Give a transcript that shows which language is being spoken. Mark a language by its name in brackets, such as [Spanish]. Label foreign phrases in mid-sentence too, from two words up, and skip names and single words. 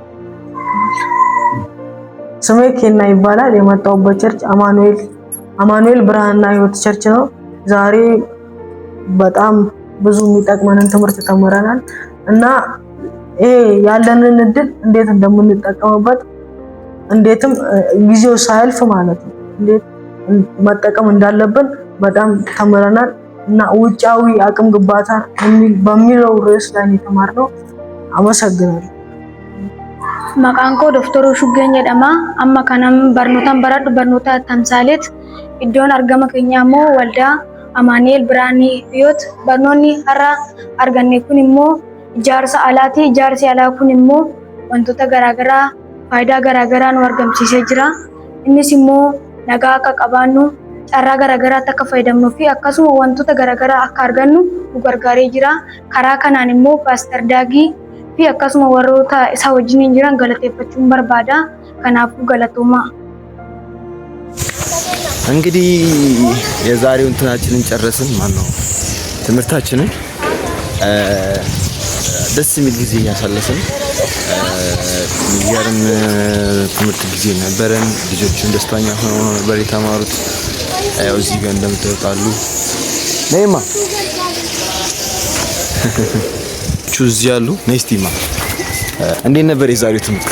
[Amharic] ስሜ ኬና ይባላል። የመጣሁበት ቸርች አማኑኤል ብርሃንና ሕይወት ቸርች ነው። ዛሬ በጣም ብዙ የሚጠቅመንን ትምህርት ተምረናል እና ይሄ ያለንን እድል እንዴት እንደምንጠቀምበት እንዴትም ጊዜው ሳያልፍ ማለት ነው እንዴት መጠቀም እንዳለብን በጣም ተምረናል እና ውጫዊ አቅም ግንባታ በሚለው ርዕስ ላይ የተማርነው። አመሰግናለሁ። [Oromo] Maqaan koo Dr. Shugeen jedhama. Amma kanan barnootaan baradhu barnoota tamsaaleet. Iddoon argama keenyaa immoo waldaa Amaaneel Biraanii Hiyoot. Barnoonni har'a arganne kun immoo ijaarsa alaati. Ijaarsi alaa kun immoo wantoota garaagaraa faayidaa garaagaraa nu argamsiisee jira. Innis immoo nagaa akka qabaannu, carraa garaagaraatti akka fayyadamnuu fi akkasuma wantoota garaagaraa akka argannu gargaaree jira. Karaa kanaan immoo Paaster Daagii fi akkasuma warroota isaa wajjin jiran galateeffachuun barbaada. Kanaafuu galatoomaa. [Amharic] እንግዲህ የዛሬው እንትናችንን ጨረስን። ማነው ትምህርታችንን ደስ የሚል ጊዜ እያሳለፍን የሚገርም ትምህርት ጊዜ ነበረን። ልጆቹን ደስተኛ ሆነው ነበር የተማሩት። ያው እዚህ ጋር እንደምትወጣሉ ነይማ ቹዝ ያሉ ነስቲማ እንዴት ነበር የዛሬው ትምህርት?